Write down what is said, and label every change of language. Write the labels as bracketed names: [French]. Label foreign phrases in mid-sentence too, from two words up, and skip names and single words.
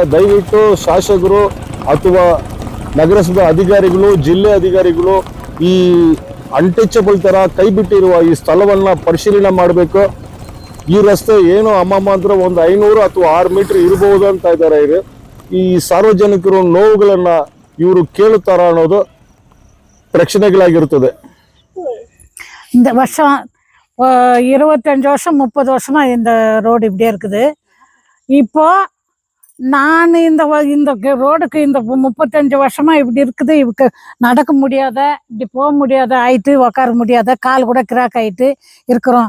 [Kannada] ದಯವಿಟ್ಟು ಶಾಸಕರು ಅಥವಾ ನಗರಸಭೆ ಅಧಿಕಾರಿಗಳು, ಜಿಲ್ಲೆ ಅಧಿಕಾರಿಗಳು ಈ ಅನ್ಟಚಬಲ್ ಥರ ಕೈ ಬಿಟ್ಟಿರುವ ಈ ಸ್ಥಳವನ್ನು ಪರಿಶೀಲನೆ ಮಾಡಬೇಕು. ಈ ರಸ್ತೆ ಏನು ಅಮ್ಮಮ್ಮ ಅಂದ್ರೆ ಒಂದು 500 ಅಥವಾ 6 ಮೀಟರ್ ಇರಬಹುದು ಅಂತ ಇದ್ದಾರೆ. ಈ ಸಾರ್ವಜನಿಕರು ನೋವುಗಳನ್ನು ಇವರು ಕೇಳುತ್ತಾರ ಅನ್ನೋದು பிரச்சனைகளாகிருக்குது. [Tamil] இந்த வருஷம் 25 வருஷம் 30 வருஷமா இந்த ரோடு இப்படியே இருக்குது. இப்போ நான் இந்த ரோடுக்கு இந்த 35 வருஷமா இப்படி இருக்குது. இவருக்கு நடக்க முடியாத, இப்படி போக முடியாத ஆயிட்டு, உக்கார முடியாத, கால் கூட கிராக் ஆயிட்டு இருக்கிறோம்.